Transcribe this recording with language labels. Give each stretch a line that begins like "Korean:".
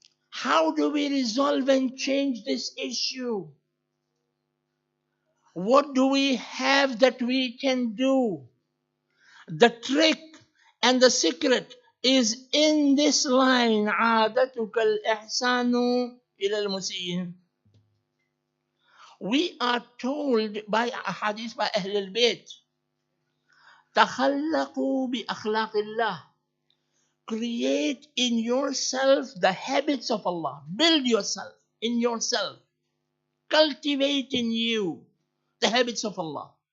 English: How do we resolve and change this issue? What do we have that we can do? The trick and the secret is in this line.
Arabic: عادتك الإحسان إلى المسيئين. We are told by a hadith by Ahl al-Bayt, تخلقوا بأخلاق الله.
English: Create in yourself the habits of Allah. Build yourself in yourself. Cultivate in you the habits of Allah.